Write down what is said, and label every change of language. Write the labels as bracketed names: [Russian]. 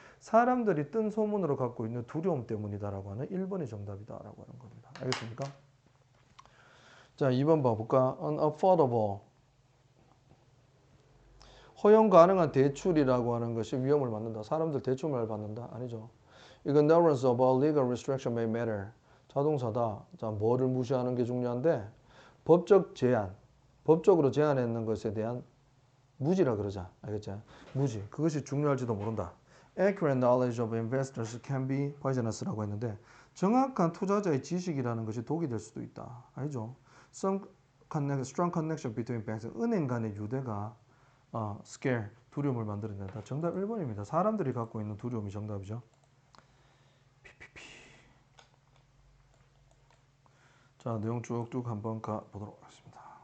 [Korean] 사람들이 뜬 소문으로 갖고 있는 두려움 때문이다라고 하는 1번이 정답이다라고 하는 겁니다. 알겠습니까? 자, 2번 봐볼까? unaffordable. 허용 가능한 대출이라고 하는 것이 위험을 받는다. 사람들 대출을 받는다? 아니죠. [English] Ignorance about legal restriction may matter. [Korean] 자동사다. 자, 뭐를 무시하는 게 중요한데 법적 제한, 법적으로 제한했는 것에 대한 무지라 그러자. 알겠죠? 무지. 그것이 중요할지도 모른다. [English] Accurate knowledge of investors can be poisonous [Korean] 라고 했는데 정확한 투자자의 지식이라는 것이 독이 될 수도 있다. 아니죠? [English] Strong connection between banks. [Korean] 은행 간의 유대가 scare, 두려움을 만들어낸다. 정답 1번입니다. 사람들이 갖고 있는 두려움이 정답이죠. PPP. 자, 내용 쭉쭉 한번 가보도록 하겠습니다.